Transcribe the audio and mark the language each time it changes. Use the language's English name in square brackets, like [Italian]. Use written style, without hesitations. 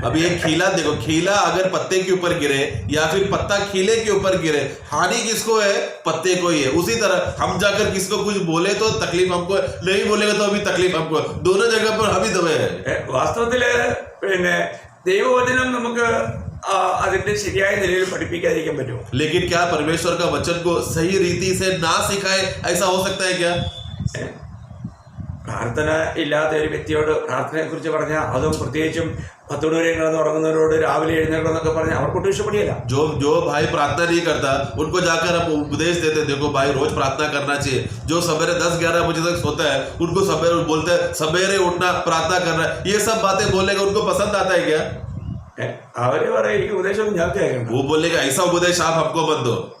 [Hindi] अब ये खीला देखो, खीला अगर पत्ते के ऊपर गिरे या फिर पत्ता खीले के ऊपर गिरे, हानि किसको है? पत्ते को ही है। उसी तरह हम जाकर किसको कुछ बोले तो तकलीफ हमको, नहीं बोलेगा तो अभी तकलीफ हमको, दोनों जगह पर हम ही दबे हैं। [Malayalam] വാസ്തവത്തില് പിന്നെ ദൈവവചനം നമുക്ക് അതിന്റെ ശരിയായ നിലയിൽ പഠിപ്പിക്കാതിരിക്കാൻ പറ്റുമോ? [Hindi] लेकिन क्या परमेश्वर का वचन को सही रीति से ना सिखाए, ऐसा हो सकता है क्या? [Malayalam] പ്രാർത്ഥന ഇല്ലാത്ത ഒരു വ്യക്തിയോട് പ്രാർത്ഥനയെ കുറിച്ച് പറഞ്ഞാൽ, അതും പ്രത്യേകിച്ചും 10 മണി വരെ കിടന്ന് ഉറങ്ങുന്നവരോട് രാവിലെ എഴുന്നേൽക്കണമെന്നൊക്കെ പറഞ്ഞാൽ അവർക്കൊട്ടും ഇഷ്ടപ്പെടില്ല. [Hindi] जो भाई प्रार्थना नहीं करता उनको जाकर हम उपदेश देते, देखो भाई रोज प्रार्थना करना चाहिए। जो सवेरे 10-11 बजे तक सोता है उनको सवेरे बोलते हैं सवेरे उठना, प्रार्थना करना, ये सब बातें बोलने का उनको पसंद आता है क्या? [Malayalam] അവര് പറയും ഈ ഉപദേശം ഞാൻ കേൾക്കണം. [Hindi] वो बोलेगा ऐसा उपदेश आप हमको मत दो।